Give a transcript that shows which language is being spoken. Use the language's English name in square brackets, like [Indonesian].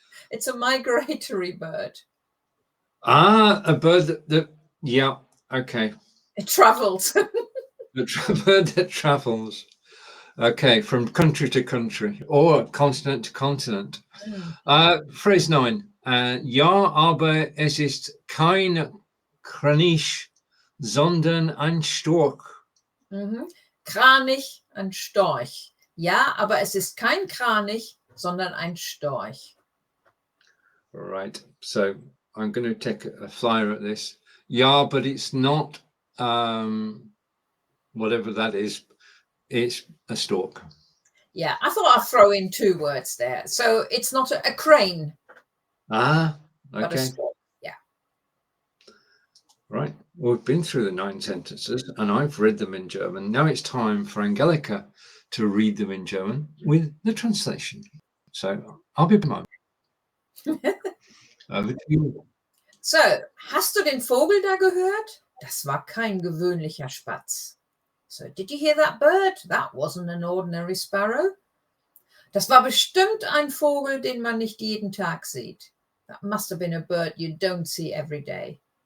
[English] It's a migratory bird. Ah, a bird that yeah, okay. It travels. A bird that travels. Okay, from country to country or continent to continent. Phrase 9. [German] Ja, aber es ist kein Kranich, sondern ein Storch. Kranich, ein Storch. Ja, aber es ist kein Kranich, sondern ein Storch. [English] Right. So I'm going to take a flyer at this. Yeah, but it's not whatever that is. It's a stork. Yeah, I thought I'd throw in 2 words there. So it's not a crane. Ah, okay. But a stork. Yeah. Right. Well, we've been through the 9 sentences and I've read them in German. Now it's time for Angelika to read them in German with the translation. So I'll be back. Over to you. [German] So, hast du den Vogel da gehört? Das war kein gewöhnlicher Spatz. [English] So, did you hear that bird? That wasn't an ordinary sparrow. [German] Das war bestimmt ein Vogel, den man nicht jeden Tag sieht. [English] That must have been a bird you don't see every day.